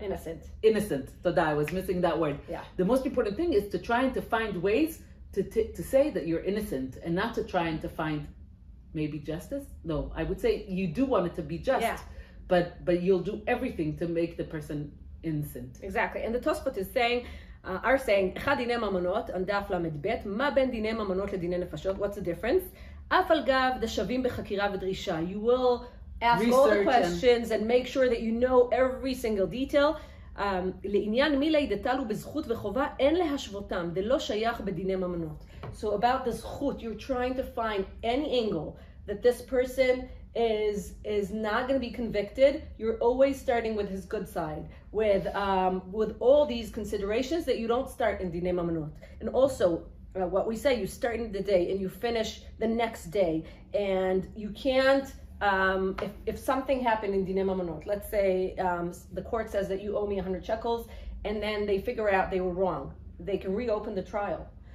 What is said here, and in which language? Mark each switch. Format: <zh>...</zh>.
<en>innocent. Toda, I was missing that word. Yeah. The most important thing is to try and to find ways to say that you're innocent and not to try and to find maybe justice. No, I would say you do want it to be just, but you'll do everything to make the person innocent. Exactly. And the Tosfot is saying, are saying,</en> <he>אחד דיני ממונות,</he> <en>on דף ל"ב,</en> <he>מה בין דיני ממונות לדיני נפשות?</he> <en>What's the difference?</en> <he>אף על גב דשבים בחקירה ודרישה.</he> <en>You will ask all the questions and make sure that you know every single detail.</en> <he>לעניין מילי דתלו בזכות וחובה, אין להשוותם, דלא שייך בדיני ממונות.</he> <en>So about the זכות, you're trying to find any angle that this person is not going to be convicted. You're always starting with his good side, with all these considerations that you don't start in Dinei Mamonot. And also, what we say, you start in the day and you finish the next day, and you can't, if something happened in Dinei Mamonot, let's say the court says that you owe me 100 shekels, and then they figure out they were wrong, they can reopen the trial.</en>